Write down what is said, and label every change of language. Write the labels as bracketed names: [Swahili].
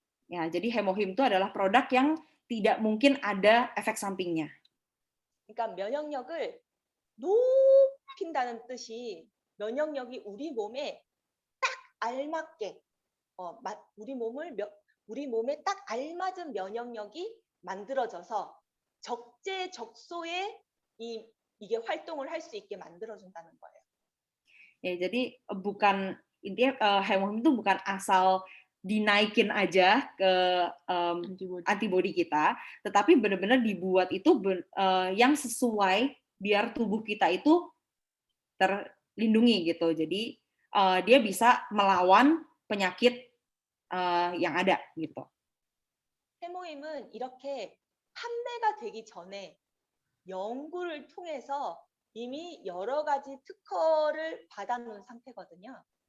[Indonesian] Ya, jadi hemohim itu adalah produk yang tidak mungkin ada efek sampingnya. [Korean] 그러니까 면역력을 높인다는 뜻이 면역력이 우리 몸에 딱 알맞게 우리 몸에 딱 알맞은 면역력이 만들어져서 적재적소에 이게 활동을 할 수 있게 만들어준다는 거예요. [Indonesian] Ya, jadi bukan intinya hemoglobin itu bukan asal dinaikin aja ke antibodi kita, tetapi benar-benar dibuat itu yang sesuai biar tubuh kita itu terlindungi gitu. Jadi dia bisa melawan penyakit yang ada gitu. [Korean] 해모임은 이렇게 판매가 되기 전에 연구를 통해서 이미 여러 가지 특허를 받아놓은 상태거든요.